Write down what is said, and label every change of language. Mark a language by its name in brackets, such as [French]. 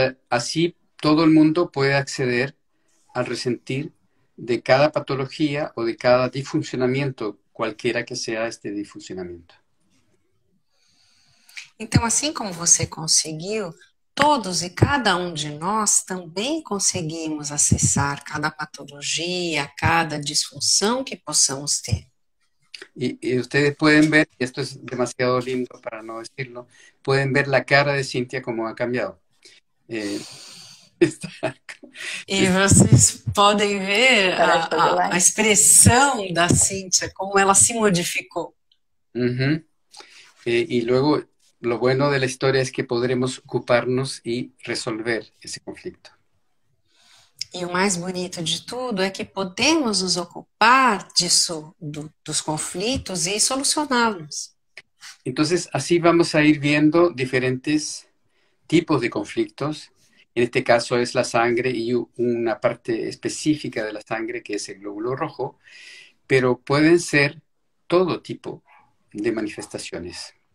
[Spanish] Así todo el mundo puede acceder al resentir de cada patología o de cada disfuncionamiento, cualquiera que sea este disfuncionamiento. [Portuguese] Então, assim como você conseguiu, todos e cada um de nós também conseguimos acessar cada patologia, cada disfunção que possamos ter. [Spanish] Y ustedes pueden ver, y esto es demasiado lindo para no decirlo, pueden ver la cara de Cintia como ha cambiado. [Portuguese] E vocês podem ver a expressão da Cíntia, como ela se modificou. [Spanish] Y luego, lo bueno de la historia es que podremos ocuparnos y resolver ese conflicto. [Portuguese] E o mais bonito de tudo é que podemos nos ocupar disso, dos conflitos e solucioná-los. [Spanish] Entonces, así vamos a ir viendo diferentes tipos de conflictos. En este caso es la sangre y una parte específica de la sangre que es el glóbulo rojo, pero pueden ser todo tipo de manifestaciones.